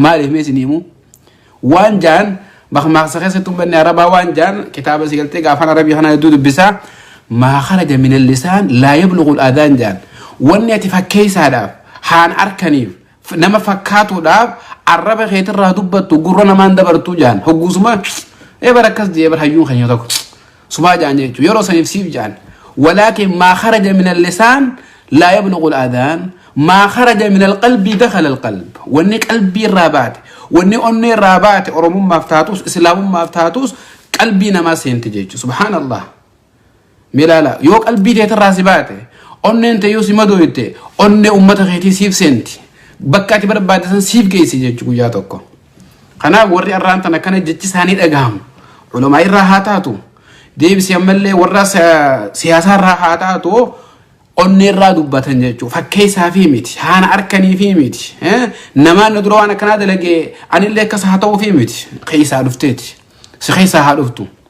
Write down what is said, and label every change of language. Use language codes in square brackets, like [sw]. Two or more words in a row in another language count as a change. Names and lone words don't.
[om] maaliif meesiniimu waan jaan bakmaaqsa keessatti ummanni arabaa waan jaan kitaaba sigaltee gaafan arabii kana hedduu dubbisaa [ar] ما خرج من اللسان لا يبلغ الآذان [om] jaan wanni ati fakkeessaadhaaf haan arkaniif nama fakkaatuudhaaf arraba keetirraa dubbattu gurra namaan dabartuu jaan hoggusuma barakas jee bar hayyuun keenya tokko sumaa jaan jechuudha yeroo saniif siif jaan walaakin [ar] ما خرج من اللسان لا يبلغ الآذان ما خرج من القلب دخل القلب [om] wanni qalbii irraa baate wanni onnee irraa baate oromummaaf taatus islaamummaaf taatus qalbii namaa seenti jechuudha subhaanallah milala yoo qalbii teetirraa si baate onneen ta'uu si madooyte onnee ummata keetii siif seenti bakka ati barbaadesan siif geessi jechuudha guyyaa tokko kanaaf warri arraan tana kana jechi isaanii dhagahamu ulamaa irraa haa taatu deebisi ammallee warra siyaasaa irraa haa taatu onnee irraa dubbatan jechuudha fakkeessaa fi miti haana arkanii fi miti namaan dura waan akkanaa dalagee anillee akkas haa ta'uu fi miti keessaa dhufteeti si keessaa haa dhuftu